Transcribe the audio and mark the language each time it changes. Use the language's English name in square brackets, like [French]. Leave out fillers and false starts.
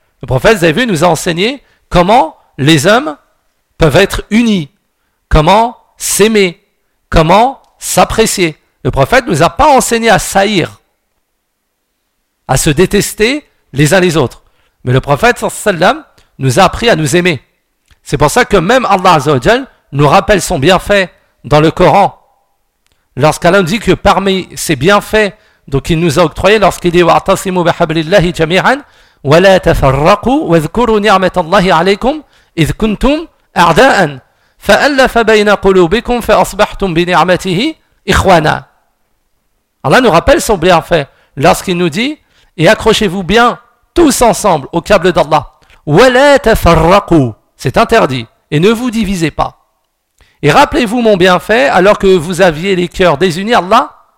[French] Le prophète, vous avez vu, nous a enseigné comment les hommes peuvent être unis, comment s'aimer, comment s'apprécier. Le prophète ne nous a pas enseigné à s'haïr, à se détester les uns les autres. Mais le prophète, [Arabic] sallallahu alayhi wa sallam, [French] nous a appris à nous aimer. C'est pour ça que même Allah, [Arabic] azza wa jal, [French] nous rappelle son bienfait dans le Coran. Lorsqu'Allah nous dit que parmi ses bienfaits, donc il nous a octroyé lorsqu'il dit [Arabic] وَاعْتَصِمُوا بِحَبْلِ اللَّهِ جَمِيعًا وَلَا تَفَرَّقُوا وَاذْكُرُوا نِعْمَةَ اللَّهِ عَلَيْكُمْ إِذْ كُنْتُمْ أَعْدَاءً فَأَلَّفَ بَيْنَ قُلُوبِكُمْ فَأَصْبَحْتُمْ بِنِعْمَتِهِ إِخْوَانًا. [French] Allah nous rappelle son bienfait lorsqu'il nous dit et accrochez-vous bien tous ensemble au câble d'Allah. [Arabic] وَلَا تَفَرَّقُوا, [French] c'est interdit, et ne vous divisez pas. Et rappelez-vous mon bienfait alors que vous aviez les cœurs désunis, Allah.